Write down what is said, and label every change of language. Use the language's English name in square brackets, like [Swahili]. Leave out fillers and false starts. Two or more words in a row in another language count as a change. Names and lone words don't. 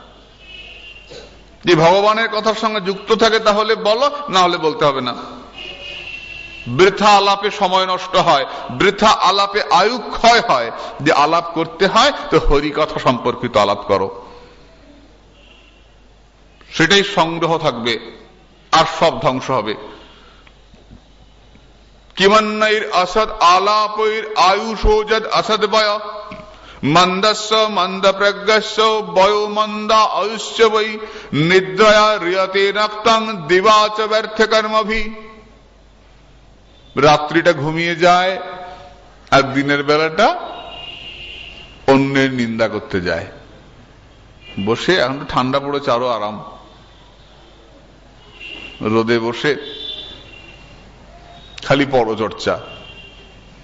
[Bangla] যে ভগবানের কথার সঙ্গে যুক্ত থাকে তাহলে বলো, না হলে বলতে হবে না। বৃথা আলাপে সময় নষ্ট হয়, বৃথা আলাপে আয়ু ক্ষয় হয়। যে আলাপ করতে হয় তো হরি কথা সম্পর্কিত আলাপ করো, সেটাই সংগ্রহ থাকবে, আর সব ধ্বংস হবে। [Sanskrit] কিমন্নৈর অসৎ আলাপৈর আয়ুষো যদ অসৎ বয় মন্দস্য মন্দ প্রজ্ঞস্য বয়ো মন্দা আয়ুষ্য বৈ নিদ্রয়া রিয়তে নক্তং দিবাচ ব্যর্থ কর্মভি। [Bangla] রাত্রিটা ঘুমিয়ে যায় আর দিনের বেলাটা অন্যের নিন্দা করতে যায়। বসে, এখন তো ঠান্ডা পড়েছে, আরো আরাম, রোদে বসে খালি পরচর্চা।